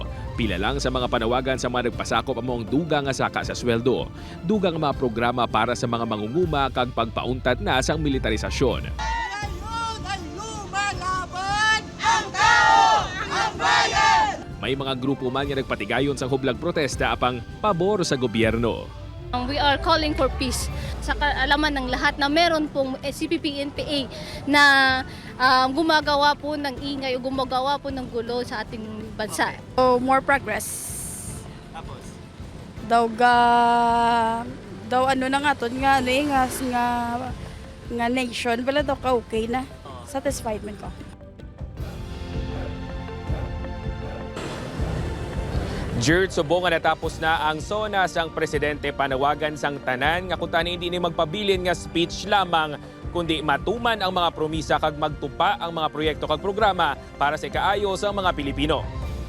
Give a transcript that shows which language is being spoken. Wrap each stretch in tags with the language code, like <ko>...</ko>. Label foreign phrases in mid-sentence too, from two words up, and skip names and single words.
<hil>Pila lang sa mga panawagan sa mga nagpasakop among dugang nga saka sa sweldo. Dugang mga programa para sa mga mangunguma kag pagpauntat na sang militarisasyon. May mga grupo man nga nagpatigayon sa hublag protesta apang pabor sa gobyerno.</hil> <en>We are calling for peace</en> <tl>sa kaalaman ng lahat na meron pong CPP-NPA na gumagawa po ng ingay o gumagawa po ng gulo sa ating bansa.</tl> <en>So, more progress.</en> <tl>Tapos?</tl> <hil>Daw ano na nga to nga nation wala daw ka okay na. Satisfied man ko. Jerd, subong nga natapos na ang SONA sang presidente panawagan sang tanan nga kung tani hindi ni magpabilin nga speech lamang kundi matuman ang mga promisa kag magtupa ang mga proyekto kag programa para sa ikaayo sa mga Pilipino.</hil>